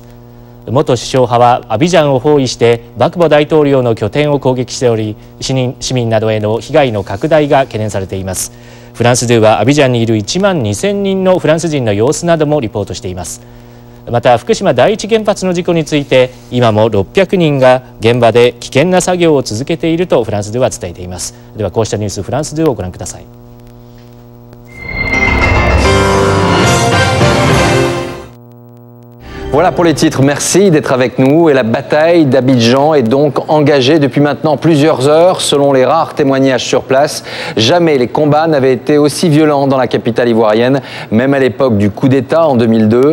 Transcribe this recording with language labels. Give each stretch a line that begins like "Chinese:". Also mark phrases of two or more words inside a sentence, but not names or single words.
Japanese: 元首相派はアビジャンを包囲してバクボ大統領の拠点を攻撃しており、市民などへの被害の拡大が懸念されています。フランス2はアビジャンにいる1万2000人のフランス人の様子などもリポートしています。また福島第一原発の事故について今も600人が現場で危険な作業を続けているとフランス2は伝えています。ではこうしたニュース、フランス2をご覧ください。
French: Voilà pour les titres, merci d'être avec nous. Et la bataille d'Abidjan est donc engagée depuis maintenant plusieurs heures. Selon les rares témoignages sur place, jamais les combats n'avaient été aussi violents dans la capitale ivoirienne, même à l'époque du coup d'État en 2002.